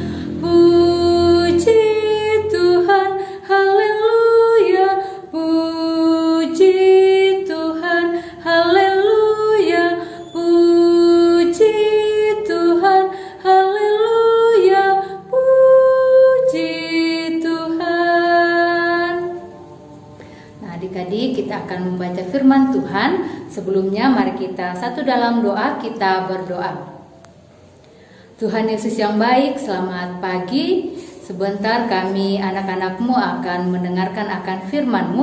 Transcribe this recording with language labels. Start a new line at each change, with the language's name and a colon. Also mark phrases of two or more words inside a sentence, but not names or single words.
Indonesian: Puji Tuhan, haleluya, puji Tuhan, haleluya, puji Tuhan, haleluya, puji Tuhan. Nah, adik-adik, kita akan membaca firman Tuhan. Sebelumnya mari kita satu dalam doa, kita berdoa. Tuhan Yesus yang baik, selamat pagi. Sebentar kami anak-anak-Mu akan mendengarkan akan firman-Mu.